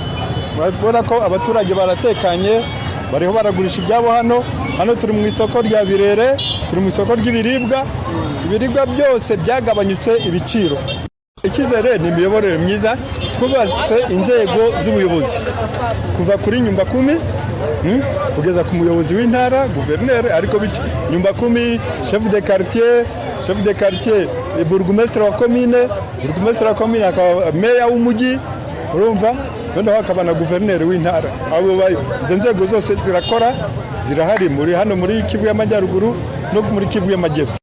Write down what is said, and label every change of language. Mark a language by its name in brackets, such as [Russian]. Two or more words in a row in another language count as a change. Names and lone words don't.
[Kinyarwanda] Murabona ko abaturage baratekanye, bariho baragurisha ibyabo hano turi mu isoko rya Birere, turi mu isoko ry'ibiribwa. Ibiribwa byose byagabanyutse ibiciro. Ikizere ni imiyoborere myiza, twubatse inzego z'ubuyobozi kuva kuri nyumba 10 kugeza ku muyobozi w'intara, guverineri, ariko nyumba 10, [French] chef de quartier, [Kinyarwanda] burgomestre wa commune, akaba meya w'umujyi, urumva, none hakaba na guverineri w'intara. Abo inzego zose zirakora, zirahari muri Kivu y'Amajyaruguru no muri Kivu y'Amajyepfo.